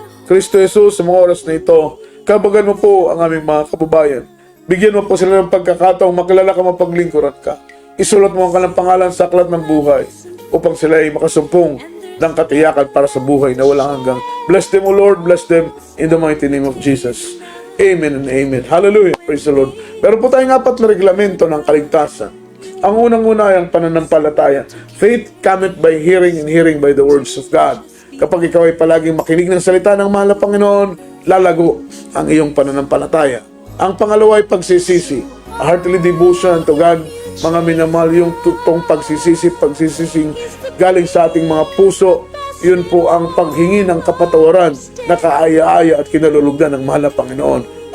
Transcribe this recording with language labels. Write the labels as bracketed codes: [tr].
[tl] Kristo Jesus, sa mga oras na ito, kabagan mo po ang aming mga kababayan. Bigyan mo po sila ng pagkakataong makilala ka, mapaglingkuran ka. Isulat mo ang kanilang pangalan sa aklat ng buhay upang sila ay makasumpong ng katiyakan para sa buhay na walang hanggang. [en] Bless them, O Lord. Bless them in the mighty name of Jesus. Amen and amen. Hallelujah. Praise the Lord. [tl] Pero po tayong 4 na reglamento ng kaligtasan. Ang unang-una ay ang pananampalataya. [en] Faith cometh by hearing and hearing by the words of God. [tl] Kapag ikaw ay palaging makinig ng salita ng mahal na Panginoon, lalago ang iyong pananampalataya. Ang pangalawa ay pagsisisi. [en] A heartily devotion to God. [tl] Mga minamahal, yung tutong pagsisising galing sa ating mga puso. Yun po ang paghingi ng kapatawaran na kaaya-aya at kinalulugdan ng mahal na Panginoon.